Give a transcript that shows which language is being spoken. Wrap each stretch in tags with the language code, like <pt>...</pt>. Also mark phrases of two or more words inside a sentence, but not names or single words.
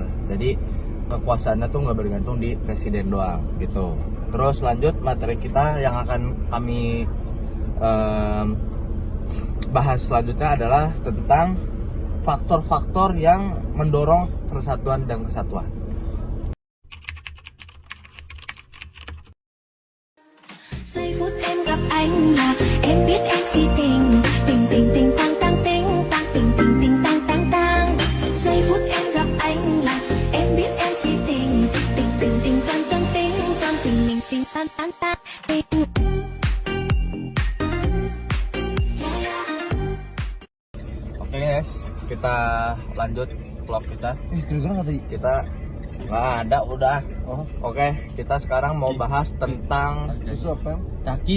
<id>Jadi kekuasaannya tuh nggak bergantung di presiden doang gitu. Terus lanjut materi kita yang akan kami bahas selanjutnya adalah tentang faktor-faktor yang mendorong persatuan dan kesatuan.</id> <vi>Giây phút em gặp anh là em biết em si tình tình tình tình tăng tăng tình tăng tình tình tình tăng tăng tăng. Giây phút em gặp anh là em biết em si tình tình tình tình tăng tăng tình tăng tình mình tình tăng tăng tăng tình.</vi> <id>Oke guys, kita lanjut vlog kita. Kira-kira nggak tadi? Kita nggak ada udah. Oh, Oke, kita sekarang mau bahas tentang Yusuf kan? Kaki.</id>